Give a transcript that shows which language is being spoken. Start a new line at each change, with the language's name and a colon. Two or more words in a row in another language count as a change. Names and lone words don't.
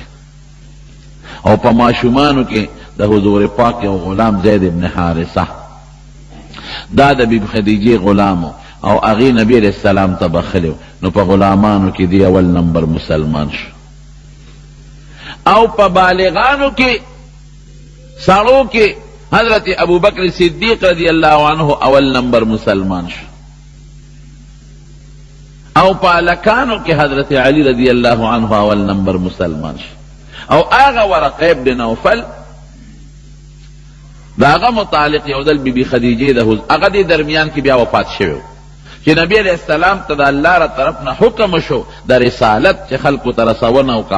Pashto: او په ماشومانو کې د حضور پاک یو غلام زید ابن حارثه، دا د بیبي خدیجې غلامو، او هغې نبی علیہ السلام ته بخلی نو په غلامانو کې دی اول نمبر مسلمان شو او په بالغانو کې سړو کې حضرت ابو بکر صدیق
Arabic: رضی اللہ عنہ
Pashto: اول نمبر مسلمان شو او په هلکانو کې حضرت علی رضی اللہ عنہ اول نمبر مسلمان شو او هغه ورقه ابن نوفل دا هغه متعلق یو ځل بی بی خدیجې د هغه دې درمیان کې بیا وفات شوی چې نبی علیہ السلام ته د الله را طرف نه حکم شو د رسالت چې خلکو ته رسونه وکړه